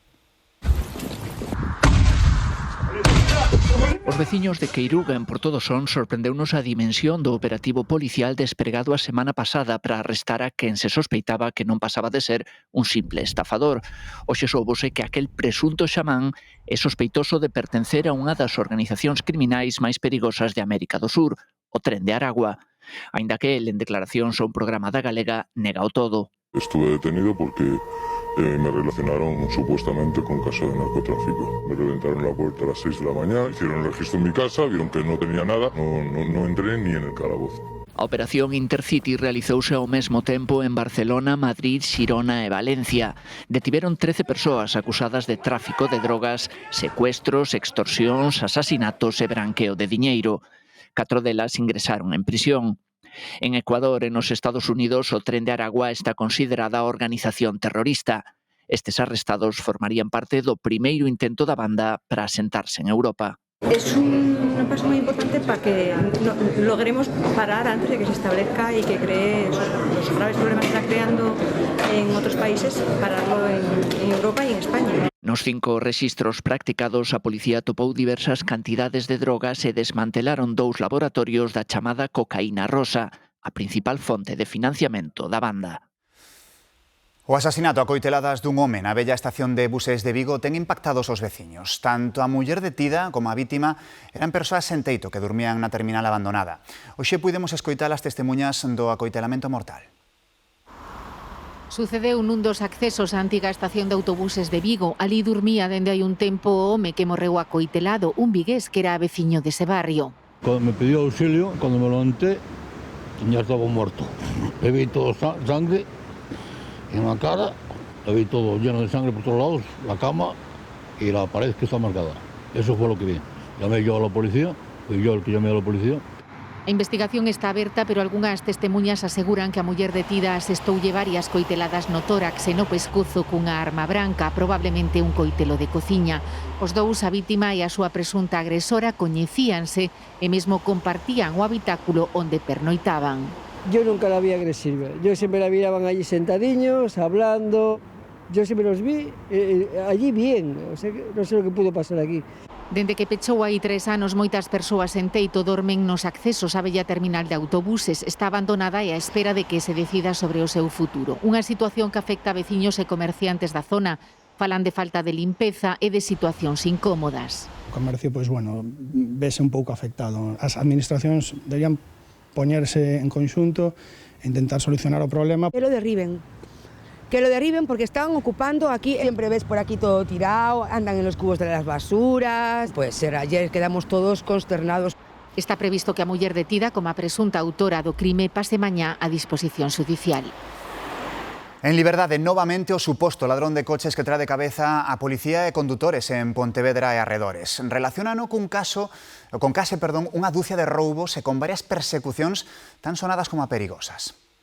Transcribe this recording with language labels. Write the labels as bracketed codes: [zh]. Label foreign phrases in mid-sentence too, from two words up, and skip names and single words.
[gl] Os veciños de Queiruga, en Porto do Son, sorprendeunos a dimensión do operativo policial despregado a semana pasada para arrestar a quen se sospeitaba que non pasaba de ser un simple estafador. Hoxe soubose que aquel presunto xamán é sospeitoso de pertencer a unha das organizacións criminais máis perigosas de América do Sur, o Tren de Aragua. Aínda que el, en declaracións a un programa da Galega, nega o todo. [es] Estuve detenido porque me relacionaron supuestamente con caso de narcotráfico. Me reventaron la puerta a las 6 de la mañana, hicieron el registro en mi casa, vieron que no tenía nada, no entré ni en el calabozo. [gl] A operación Intercity realizouse ao mesmo tempo en Barcelona, Madrid, Xirona e Valencia. Detiveron 13 persoas acusadas de tráfico de drogas, secuestros, extorsións, asasinatos e branqueo de diñeiro. 4 delas ingresaron en prisión. En Ecuador e nos Estados Unidos, o Tren de Aragua está considerada organización terrorista. Estes arrestados formarían parte do primeiro intento da banda para asentarse en Europa. [es] Es un paso muy importante para que logremos parar antes de que se establezca y que cree los graves problemas que está creando en otros países, pararlo en Europa y en España. [gl] Nos 5 rexistros practicados, a policía topou diversas cantidades de drogas e desmantelaron 2 laboratorios da chamada cocaína rosa, a principal fonte de financiamento da banda. O asasinato a coiteladas dun home na bella estación de buses de Vigo ten impactados os veciños. Tanto a muller detida como a vítima eran persoas sen teito que dormían na terminal abandonada. Hoxe puidemos escoitar as testemunhas do acoitelamento mortal. Sucedeu nun dos accesos á antiga estación de autobuses de Vigo. Ali dormía dende hai un tempo o home que morreu acoitelado, un vigués que era veciño dese barrio. [es] Cando me pidió auxilio, cando me levanté, ya estaba muerto. Le vi todo sangre en la cara, le vi todo lleno de sangre por todos lados, la cama y la pared que está marcada. Eso fue lo que vi. Llamé yo a la policía, fui yo el que llamé a la policía. [gl] A investigación está aberta, pero algunhas testemuñas aseguran que a muller detida asestoulle varias coiteladas no tórax e no pescozo cunha arma branca, probablemente un coitelo de cociña. Os dous, a vítima e a súa presunta agresora, coñecíanse e mesmo compartían o habitáculo onde pernoitaban. [es] Yo nunca la vi agresiva, yo siempre la miraban allí sentadiños, hablando, yo siempre los vi allí bien, o sea, no sé lo que pudo pasar aquí. [gl] Dende que pechou hai 3 anos, moitas persoas en teito dormen nos accesos á bella terminal de autobuses. Está abandonada e á espera de que se decida sobre o seu futuro. Unha situación que afecta a veciños e comerciantes da zona. Falan de falta de limpeza e de situacións incómodas. O comercio, pois, bueno, vese un pouco afectado. As administracións deberían poñerse en conxunto e intentar solucionar o problema. [es] Que lo derriben porque están ocupando aquí, siempre ves por aquí todo tirado, andan en los cubos de las basuras, pues ayer quedamos todos consternados. [gl] Está previsto que a muller detida como a presunta autora do crime pase mañá a disposición judicial. En liberdade, novamente, o suposto ladrón de coches que trae de cabeza a policía e condutores en Pontevedra e arredores. Relacionano con case, unha dúcia de roubos e con varias persecucións tan sonadas como a perigosas.